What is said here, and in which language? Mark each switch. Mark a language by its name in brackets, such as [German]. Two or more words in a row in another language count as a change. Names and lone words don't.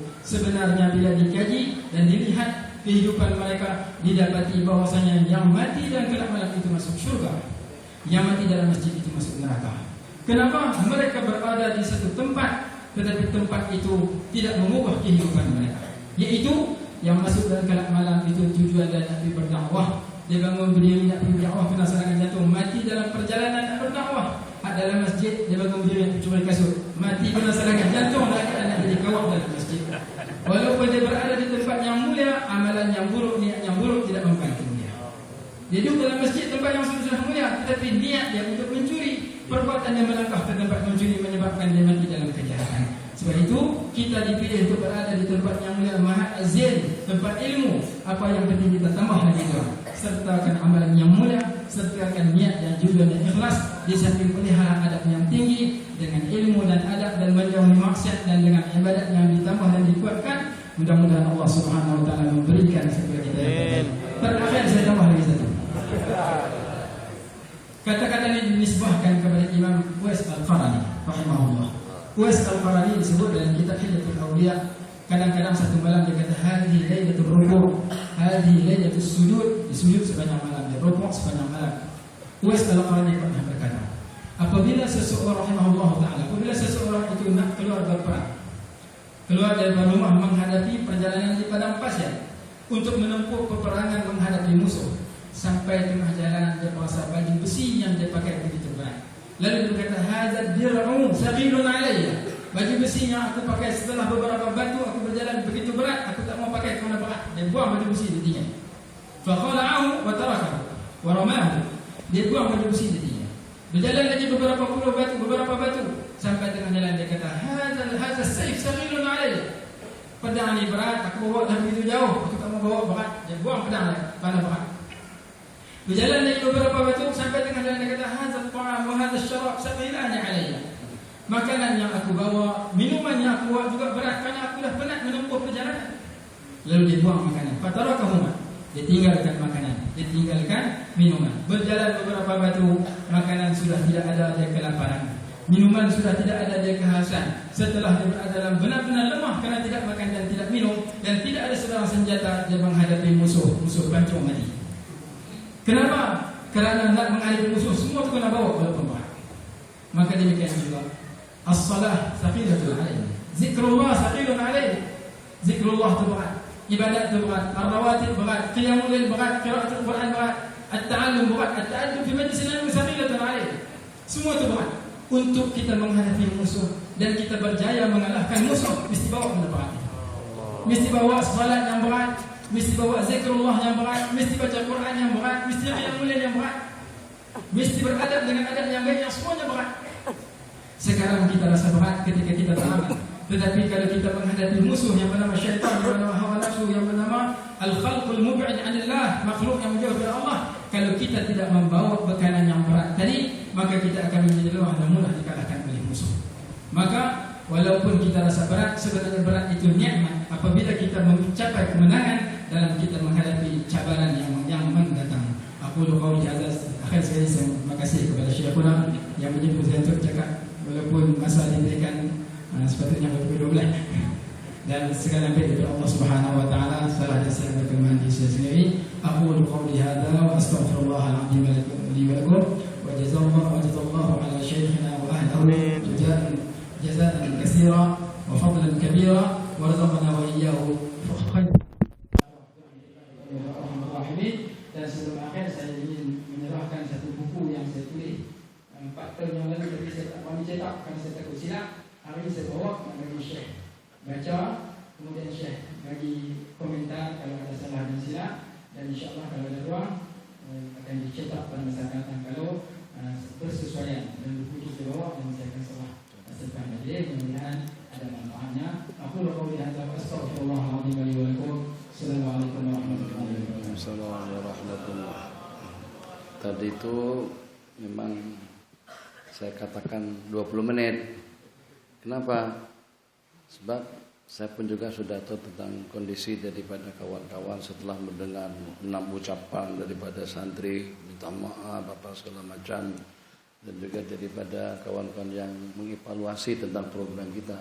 [Malay] Sebenarnya bila dikaji dan dilihat kehidupan mereka, didapati bahwasanya yang mati dalam kelak malam itu masuk syurga, yang mati dalam masjid itu masuk neraka. Kenapa? Mereka berada di satu tempat, tetapi tempat itu tidak mengubah kehidupan mereka. Yaitu yang masuk dalam kelak malam itu tujuan dan nak berdakwah. Dia bangun berdiri nak berdakwah, kena serangan jantung, mati dalam perjalanan nak berdakwah. Dalam masjid dia bangun berdiri nak curi kasut, mati kena serangan jantung, nak jadi kawat dalam masjid. Walaupun dia berada di tempat yang mulia, amalan yang buruk, niat yang buruk tidak membantu dia. Dia duduk dalam masjid tempat yang sudah mulia, tetapi niat dia untuk mencuri, perbuatan yang melangkah ke tempat mencuri menyebabkan dia mati dalam kejahatan. Sebab itu kita dipilih untuk berada di tempat yang mulia, Mahat Az-Zain, tempat ilmu. Apa yang penting kita tambah lagi itu, sertakan amalan yang mulia, sertakan niat dan juga dan ikhlas, di samping pelihara adab yang tinggi dengan ilmu dan adab dan menjauhi maksiat, dan dengan ibadat yang ditambah dan dikuatkan. Mudah-mudahan Allah Subhanahu Wa Taala memberikan kepada kita yang terbaik. Terakhir saya tambah lagi satu. Kata-kata ini dinisbahkan kepada Imam Uwais Al-Qarani rahimahullah. Uwais Al-Qarani disebut dalam kitab Hilyatul Awliya, kadang-kadang satu malam dia kata [Arabic] هذه ليلة الركوع', هذه ليلة السجود, [Malay] disujud sepanjang malam, dia rukuk sepanjang malam. Uwais Al-Qarani pernah berkata, apabila seseorang rahimahullah taala, apabila seseorang itu nak keluar berperang, keluar dari rumah menghadapi perjalanan di padang pasir untuk menempuh peperangan menghadapi musuh, sampai tengah jalan dia merasa baju besi yang dia pakai begitu berat. Lalu dia berkata, [Arabic] "هذا الدرع ثقيل علي." [Malay] Baju besi yang aku pakai setelah beberapa batu aku berjalan begitu berat, aku tak mau pakai kerana berat. Dia buang baju besi dia tinggal. [Arabic] فقلعه وتركه ورماه. [Malay] Dia buang baju besi dia tinggal. Berjalan lagi beberapa puluh batu, beberapa batu, sampai tengah jalan dia kata, [Arabic] "هذا السيف ثقيل علي." [Malay] Pedang ni berat, aku bawa dah begitu jauh, aku tak mau bawa berat. Dia buang pedang dia, kerana berat. Berjalan lagi beberapa batu, sampai tengah jalan dia kata, [Arabic] "هذا الطعام وهذا الشراب ثقيلان علي." [Malay] Makanan yang aku bawa, minuman yang aku bawa juga berat, kerana aku dah penat menempuh perjalanan. Lalu dia buang makanan. Fatarakahuma. Dia tinggalkan makanan, dia tinggalkan minuman. Berjalan beberapa batu, makanan sudah tidak ada, dia kelaparan. Minuman sudah tidak ada, dia kehausan. Setelah dia berada dalam benar-benar lemah kerana tidak makan dan tidak minum, dan tidak ada sebarang senjata, dia menghadapi musuh pancung mati. Kenapa? Kerana nak menghadapi musuh, semua itu kena bawa walaupun berat. Maka demikian juga [Arabic] الصلاة ثقيلة عليه، ذكر الله ثقيل عليه. [Malay] Zikrullah itu berat, ibadat itu berat, ar-rawatib berat, qiyamul lail berat, qiraatul Quran berat, at-ta'allum berat, [Arabic] التعلم في مجلس العلم ثقيلة عليه. [Malay] Semua itu berat. Untuk kita menghadapi musuh dan kita berjaya mengalahkan musuh, mesti bawa benda berat. Mesti bawa salat yang berat, mesti bawa zikrullah yang berat, mesti baca Quran yang berat, mesti qiyamul lail yang berat, mesti beradab dengan adab yang baik, yang semuanya berat. Sekarang kita rasa berat ketika kita beramal, tetapi kalau kita menghadapi musuh yang bernama syaitan, yang bernama hawa nafsu, yang bernama [Arabic] الخلق المبعد عن الله, [Malay] makhluk yang menjauh dari Allah, kalau kita tidak membawa bekalan yang berat tadi, maka kita akan menjadi lemah dan mudah dikalahkan oleh musuh. Maka walaupun kita rasa berat, sebenarnya berat itu nikmat apabila kita mencapai kemenangan dalam kita menghadapi cabaran yang mendatang. [Arabic] أقول قولي هذا. [Malay] Akhir sekali saya terima kasih kepada Syekhuna yang menyebut saya untuk cakap, walaupun masa diberikan sepatutnya betul-betul dan segala baik dari Allah Subhanahu wa taala. Salah dan salah berkenan di saya sendiri. [Arabic] أقول قولي هذا وأستغفر الله العظيم لي ولكم وجزى الله على شيخنا وأهله جزاء كثيرا وفضلا كبيرا ورزقنا وإياه خيرا. [Malay] Dan sebelum akhir saya ingin menyerahkan satu buku yang saya tulis 4 tahun yang lalu, tapi saya tak berani cetak kerana saya takut silap. Hari ini saya bawa bagi Syekh baca, kemudian Syekh bagi komentar kalau ada salah dan silap, dan insyaAllah kalau ada ruang akan dicetak pada masa akan datang kalau bersesuaian dengan buku itu saya bawa, dan saya akan serahkan hadir. Mudah-mudahan ada manfaatnya. [Arabic] أقول قولي هذا وأستغفر الله العظيم لي ولكم. السلام عليكم ورحمة الله وبركاته. السلام عليكم ورحمة الله وبركاته. [Indonesian] Tadi itu memang saya katakan 20 menit. Kenapa? Sebab saya pun juga sudah tahu tentang kondisi daripada kawan-kawan setelah mendengar 6 ucapan daripada santri, minta maaf apa segala macam, dan juga daripada kawan-kawan yang mengevaluasi tentang program kita.